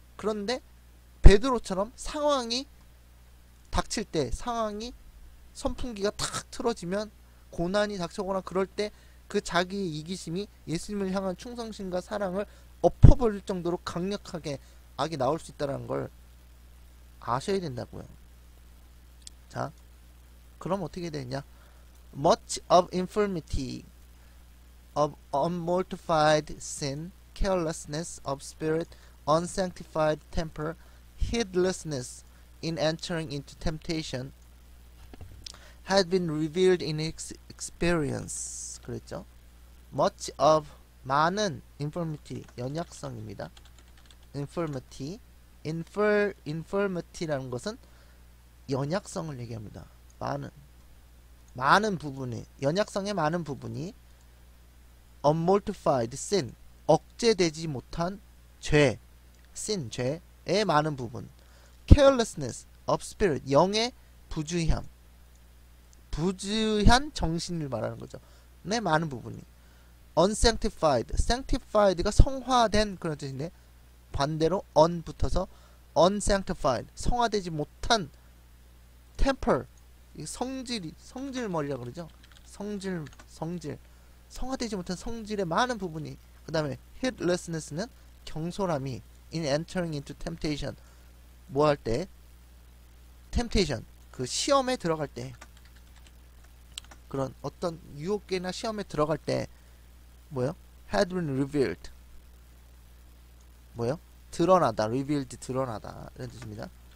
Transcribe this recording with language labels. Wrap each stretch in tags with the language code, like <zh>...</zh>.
<ko>그런데 베드로처럼 상황이 닥칠 때, 상황이 선풍기가 탁 틀어지면, 고난이 닥쳐오거나 그럴 때 그 자기의 이기심이 예수님을 향한 충성심과 사랑을 엎어버릴 정도로 강력하게 악이 나올 수 있다는 걸 아셔야 된다고요. 자, 그럼 어떻게 되냐?</ko> <en>Much of infirmity, of unmortified sin, carelessness of spirit, unsanctified temper, heedlessness in entering into temptation, had been revealed in his experience.</en> <ko>그랬죠?</ko> <en>Much of,</en> <ko>많은, infirmity, 연약성입니다. infirmity, infirmity라는 것은 연약성을 얘기합니다. 많은 부분이, 연약성의 많은 부분이</ko> <en>unmortified sin,</en> <ko>억제되지 못한 죄, sin, 죄의 많은 부분,</ko> <en>carelessness of spirit,</en> <ko>영의 부주의함, 부주의한 정신을 말하는 거죠. 네, 많은 부분이 unsanctified, sanctified가 성화된 그런 뜻인데 반대로 un 붙어서 unsanctified, 성화되지 못한 temper, 성질머리라고 그러죠. 성질, 성화되지 못한 성질의 많은 부분이, 그 다음에 heedlessness는 경솔함이,</ko> <en>in entering into temptation,</en> <ko>뭐 할 때, temptation, 그 시험에 들어갈 때, 그런 어떤 유혹계나 시험에 들어갈 때 뭐요?</ko> <en>had been revealed,</en> <ko>뭐요? 드러나다, revealed, 드러나다 이런 뜻입니다.</ko>